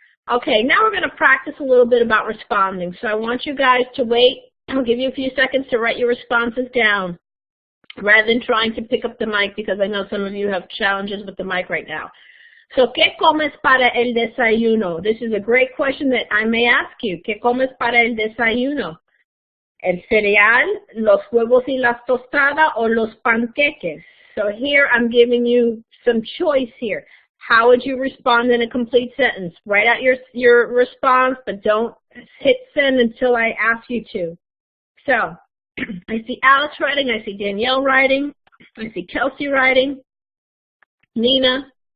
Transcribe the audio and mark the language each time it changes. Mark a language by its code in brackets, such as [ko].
[en] Okay, now we're going to practice a little bit about responding. So I want you guys to wait. I'll give you a few seconds to write your responses down rather than trying to pick up the mic, because I know some of you have challenges with the mic right now. [es] So, ¿qué comes para el desayuno? [en] This is a great question that I may ask you. [es] ¿Qué comes para el desayuno? El cereal, los huevos y las tostadas, o los panqueques. [en] So here I'm giving you some choice here. How would you respond in a complete sentence? Write out your response, but don't hit send until I ask you to. So, I see Alex writing, I see Danielle writing, I see Kelsey writing, Nina.